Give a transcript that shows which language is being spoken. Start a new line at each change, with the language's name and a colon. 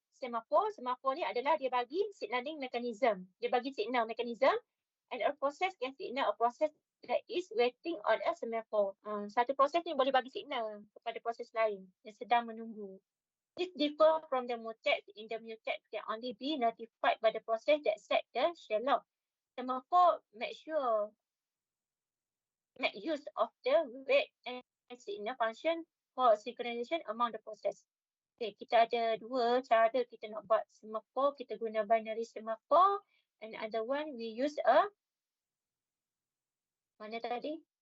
Malay: Semaphore ni adalah dia bagi signaling mechanism. Dia bagi
English: signal mechanism and a process can signal a process that is waiting on a semaphore.
Malay: Satu proses ni boleh bagi signal kepada proses lain yang sedang menunggu.
English: This differ from the mutex. In the mutex can only be notified by the process that set the shell log. Semaphore make use of the wait and signal function for synchronization among the process.
Malay: Okay, kita ada dua cara kita nak buat semaphore. Kita guna binary semaphore
English: and other one we use
Malay: mana tadi?